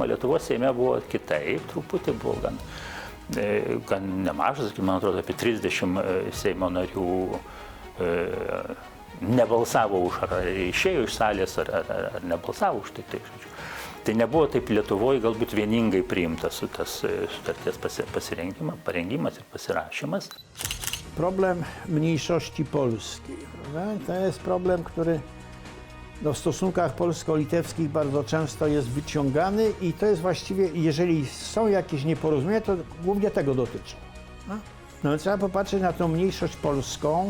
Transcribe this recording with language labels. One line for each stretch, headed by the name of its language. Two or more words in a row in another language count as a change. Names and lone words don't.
Lithuanian: Lietuvos Seime buvo kitaip, truputį buvo gan nemažas, man atrodo, apie 30 Seimo narių nebalsavo už, ar išėjo iš salės, ar nebalsavo už tai. Tai nebuvo taip Lietuvoje galbūt vieningai priimtas tas sutarties parengimas ir pasirašymas.
Polish: Problem mniejszości polskiej. To jest problem, który w stosunkach polsko-litewskich bardzo często jest wyciągany i to jest właściwie, jeżeli są jakieś nieporozumienia, to głównie tego dotyczą. No, trzeba popatrzeć na tą mniejszość polską.